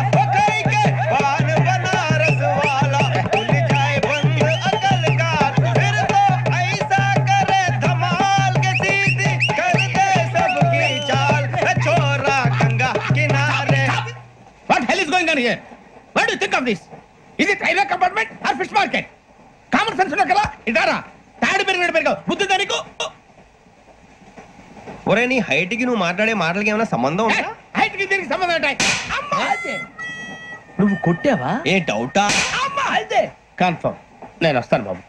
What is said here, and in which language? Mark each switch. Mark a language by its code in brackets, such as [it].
[hi] ओ खाई के पान बनारस वाला, खुल जाए बंद अकल का। फिर तो ऐसा करे धमाल के सीधी कर दे सबकी चाल। छोरा गंगा किनारे। [en] What hell is going on here? What do you think of this? Is it railway compartment or fish market? [te] Common sense ఉన్నా కదా? ఇదారా తాడు పెరిగాడు బుద్ధి దానికి. ఒరే నీ హైట్ కి నువ్వు మాట్లాడే మాటలకి ఏమైనా సంబంధం ఉందా? హైట్ కి దీనికి సంబంధం ఉంటాయి. అమ్మా అదే. నువ్వు కొట్టావా? ఏ డౌటా? అమ్మా అదే. కన్ఫర్మ్. నేను వస్తాను బాబు.